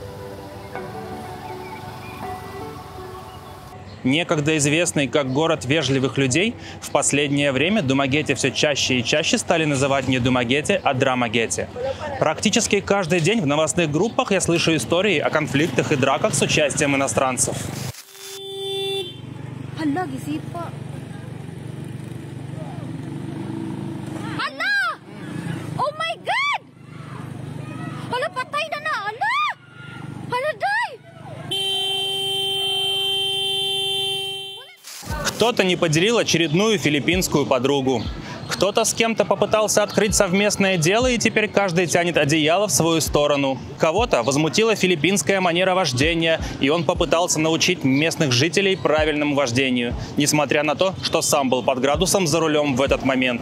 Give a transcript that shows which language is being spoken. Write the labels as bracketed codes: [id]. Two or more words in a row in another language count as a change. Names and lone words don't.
[ru] Некогда известный как город вежливых людей, в последнее время Думагете все чаще и чаще стали называть не Думагете, а Драмагете. Практически каждый день в новостных группах я слышу истории о конфликтах и драках с участием иностранцев. [ceb] Hala, gisipa. Hala! [en] Oh my God! [ceb] Hala, patay na na! Hala! Hala, [ru] дай! Кто-то не поделил очередную филиппинскую подругу. Кто-то с кем-то попытался открыть совместное дело, и теперь каждый тянет одеяло в свою сторону. Кого-то возмутила филиппинская манера вождения, и он попытался научить местных жителей правильному вождению, несмотря на то, что сам был под градусом за рулем в этот момент.